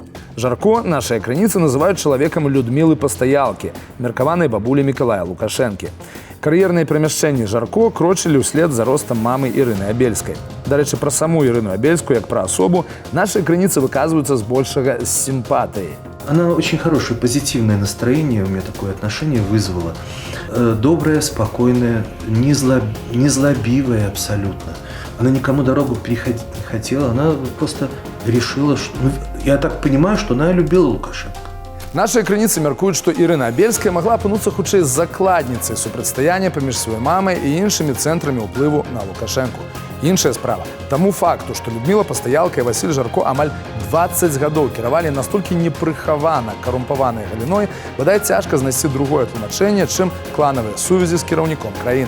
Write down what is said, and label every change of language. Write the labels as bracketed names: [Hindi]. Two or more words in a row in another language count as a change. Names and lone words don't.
[Belarusian] Жарко нашыя крыніцы называюць чалавекам Людмілы Пастаялкі, меркаванай бабулі Мікалая Лукашэнкі. Кар'ерныя перамяшчэнні Жарко крочылі ўслед за ростам мамы Ірыны Абельскай. Дарэчы, пра саму Ірыну Абельскую, як пра асобу, нашыя крыніцы выказваюцца збольшага з сімпатыяй. [Russian] Она очень хорошее, позитивное настроение у меня такое отношение вызвала. Добрая, спокойная, незлобивая абсолютно. Она никому дорогу переходить не хотела, она просто решила, что... я так понимаю, что она любила Лукашенко. [Belarusian] Нашыя крыніцы мяркуюць, што Ірына Абельская магла апынуцца хутчэй закладніцай супрацьстаяння паміж сваёй мамай і іншымі цэнтрамі ўплыву на Лукашэнку. Іншая справа. Таму факту, што Людміла Пастаялка і Васіль Жарко амаль 20 гадоў кіравалі настолькі непрыхавана карумпаванай галіной, бадай цяжка знайсці другое тлумачэнне, чым кланавыя сувязі з кіраўніком краіны.